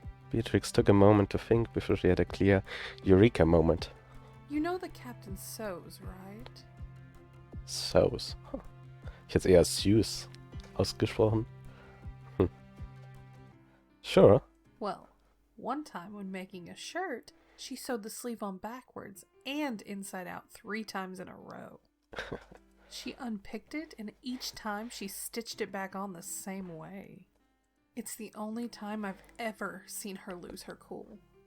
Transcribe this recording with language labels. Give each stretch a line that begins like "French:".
English: Beatrix took a moment to think before she had a clear eureka moment. You know the captain sews, right? Sews. Huh.
German: Ich hätte eher Sews ausgesprochen.
English: Sure. Well, one time when making a shirt, she sewed the sleeve on backwards and inside out 3 times in a row. She unpicked it, and each time she stitched it back on the same way. It's the only time I've ever seen her lose her cool.